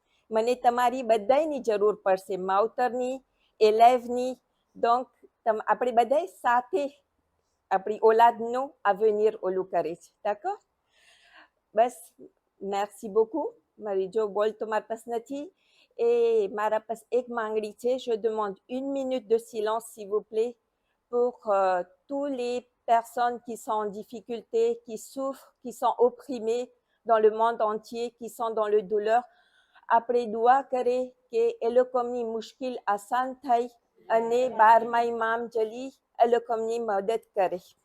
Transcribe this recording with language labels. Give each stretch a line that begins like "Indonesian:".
Gujarati: મને તમારી બધાની જરૂર પડશે, માવતરની, એલેવની. donc આપણે બધા સાથે આપણી ઓલાદનું avenir ઓલું કરે છે.
French: d'accord? બસ merci beaucoup.
Gujarati: મારી જો બોલ તો મારા પાસે નથી. et મારા પાસે એક માંગણી છે.
French: je demande 1 minute de silence s'il vous plaît pour tous les personnes qui sont en difficulté, qui souffrent, qui sont opprimées dans le monde entier, qui sont dans le douleur.
Gujarati: આપણે દુઆ કરે કે એ લોકોની મુશ્કેલ આસાન થાય અને 12મા ઇમામ જલી એ લોકોની મદદ કરે.